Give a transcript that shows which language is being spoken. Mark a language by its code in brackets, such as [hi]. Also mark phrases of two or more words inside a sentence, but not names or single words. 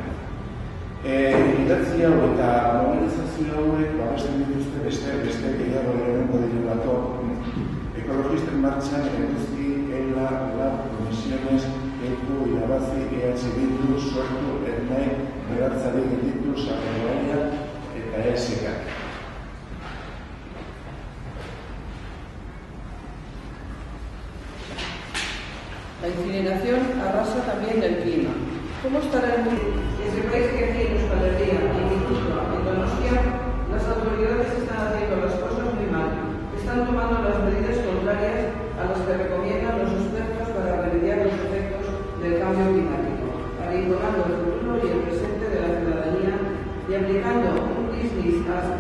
[eu] Idatzi hau eta mobilizazio hauek babesten dituzte beste gehiago egongo direlako ekologisten martxan eguzki, ELA, LAB, Comisiones, EITU, Irabazi, EH Bildu, Sortu, Ernai, Behartzari Gelditu, Sarregoaia eta ESK. [es] La incineración arrasa también el clima. ¿Cómo estará el mundo? Que sepáis que aquí en Euskal Herria, en Gipuzkoa, en Donostia, las autoridades están haciendo las cosas muy mal. Están tomando las medidas contrarias a las que recomiendan los expertos para remediar los efectos del cambio climático, arrinconando el futuro y el presente de la ciudadanía y aplicando un [en] business as